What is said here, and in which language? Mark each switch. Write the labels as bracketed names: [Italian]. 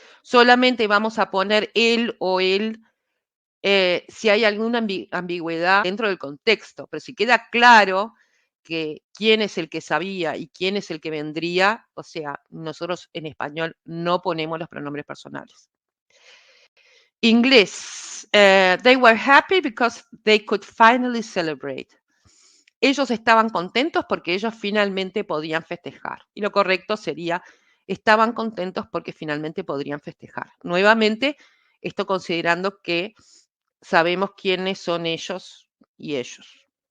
[Spanish] Solamente vamos a poner él o él si hay alguna ambigüedad dentro del contexto, pero si queda claro que quién es el que sabía y quién es el que vendría, o sea, nosotros en español no ponemos los pronombres personales. Inglés. [English] They were happy because they could finally celebrate. [Spanish] Ellos estaban contentos porque ellos finalmente podían festejar. Y lo correcto sería, estaban contentos porque finalmente podrían festejar. Nuevamente, esto considerando que sabemos quiénes son ellos y ellos.